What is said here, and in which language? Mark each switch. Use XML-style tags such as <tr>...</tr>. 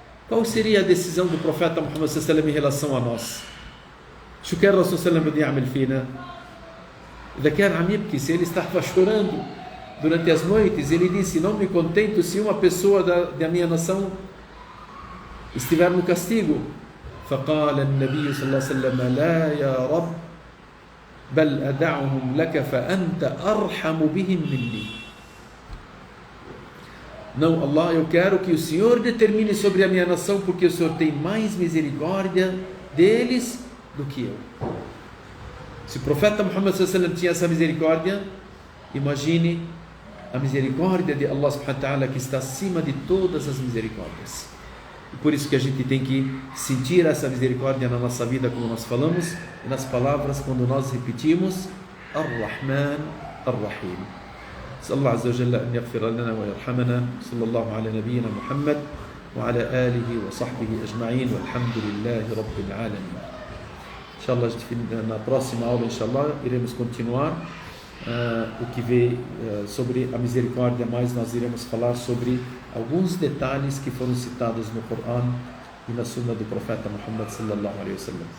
<pt>Qual seria a decisão do profeta Muhammad sallallahu alaihi wasallam em relação a nós?</pt> <ar>شو كان الرسول صلى الله عليه وسلم بده يعمل فينا؟ إذا كان عم يبكي,</ar> <pt>se ele estava chorando durante as noites, ele disse: não me contento se uma pessoa da minha nação estiver no castigo.</pt> <ar>فقال النبي صلى الله عليه وسلم: لا يا رب بل أدعهم لك فأنت أرحم بهم مني.</ar> <pt>Não, Allah, eu quero que o Senhor determine sobre a minha nação, porque o Senhor tem mais misericórdia deles do que eu. Se o profeta Muhammad sallallahu alaihi wasallam tinha essa misericórdia, imagine a misericórdia de Allah subhanahu wa ta'ala, que está acima de todas as misericórdias. E por isso que a gente tem que sentir essa misericórdia na nossa vida, como nós falamos, e nas palavras quando nós repetimos Ar-Rahman Ar-Rahim.</pt> <ar>نسأل الله عز وجل أن يغفر لنا ويرحمنا. صلى الله على نبينا محمد وعلى آله وصحبه أجمعين والحمد لله رب العالمين.</ar> <pt>Inshallah, na próxima aula, inshallah, iremos continuar o que vê sobre a misericórdia, mas nós iremos falar sobre alguns detalhes que foram citados no Coran e na Sunna do profeta Muhammad sallallahu alaihi wasallam.</pt>